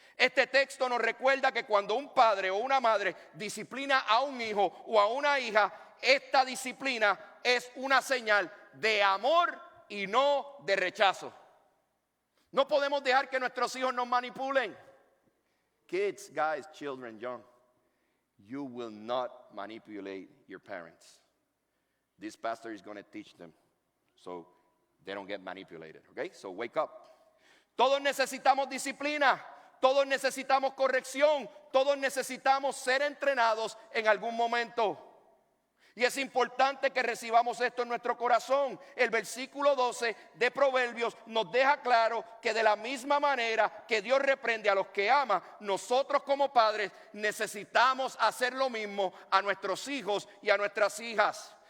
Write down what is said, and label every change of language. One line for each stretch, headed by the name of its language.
Spanish: Este texto nos recuerda que cuando un padre o una madre disciplina a un hijo o a una hija, esta disciplina es una señal de amor y no de rechazo. No podemos dejar que nuestros hijos nos manipulen.
English: Kids, guys, children, young, you will not manipulate your parents. This pastor is going to teach them so they don't get manipulated, okay? So wake up.
Spanish: Todos necesitamos disciplina. Todos necesitamos corrección, todos necesitamos ser entrenados en algún momento. Y es importante que recibamos esto en nuestro corazón. El versículo 12 de Proverbios nos deja claro que de la misma manera que Dios reprende a los que ama, nosotros como padres necesitamos hacer lo mismo a nuestros hijos y a nuestras hijas.